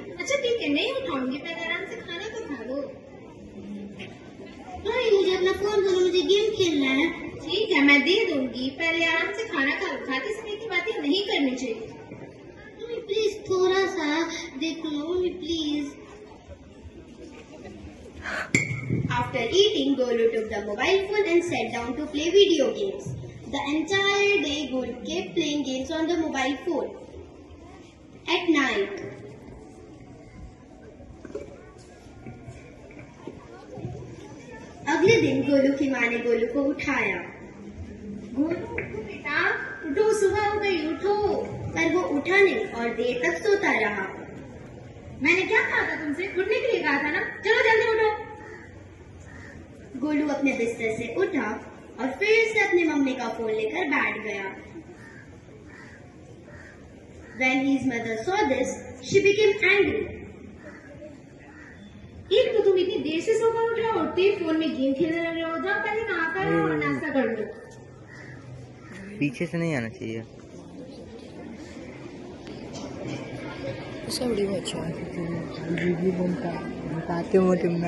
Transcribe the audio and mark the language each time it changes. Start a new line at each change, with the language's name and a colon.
Hindi: अच्छा ठीक है, नहीं उठाऊंगी, पहले आराम से खाना तो खा लो। मम्मी मुझे अपना फोन दो, मुझे गेम खेलना है। ठीक है, मैं दे दूंगी, पहले आराम से खाना खा लो। खाते समय की बातें नहीं करनी चाहिए। मम्मी प्लीज थोड़ा सा देखो ना mummy please.
English: After eating, Golu took the mobile phone and sat down to play video games. The entire day, Golu kept playing games on the mobile phone. At night,
Hindi: अगले दिन गोलू की माँ ने गोलू को उठाया। गोलू बेटा उठो, सुबह हो गई, उठो। पर वो उठा नहीं और देर तक सोता रहा। मैंने क्या कहा था तुमसे? उठने के लिए कहा था ना, चलो जल्दी उठो। गोलू अपने बिस्तर से उठा और फिर से अपनी मम्मी का फोन लेकर बैठ गया।
English: When his mother saw this, she became angry.
Hindi: एक तो तुम इतनी देर से सोकर उठ रहे हो, उठते ही फोन में गेम खेलने लग रहे हो। जाओ पहले नहा कर और नाश्ता कर लो। पीछे से नहीं आना चाहिए। सब अच्छा बताते हो तुम ना।